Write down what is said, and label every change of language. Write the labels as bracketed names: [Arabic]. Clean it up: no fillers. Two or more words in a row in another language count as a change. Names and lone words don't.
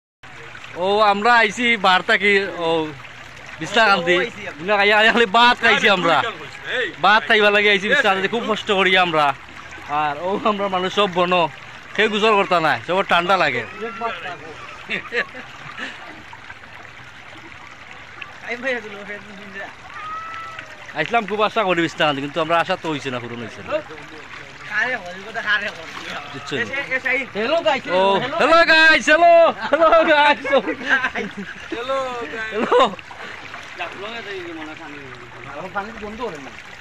[Bangla] ও আমরা আইছি বার্তা কি ও বিশ্বকান্তি খালি ভাত খাইছি আমরা ভাত খাইবা লাগে আইছি বিশ্বকান্তি খুব কষ্ট করি আমরা আর ও আমরা মানুষ সব বন সেই গোসল করতা নাই সব ঠান্ডা লাগে আইসলাম খুব আশা করি বিশ্বকান্তি কিন্তু আমরা আশা তো হয়েছে না পূরণ হয়েছে না [English] Hello guys. Oh, hello guys, hello guys. Hello. [Bangla] পানি বন্ধ করে না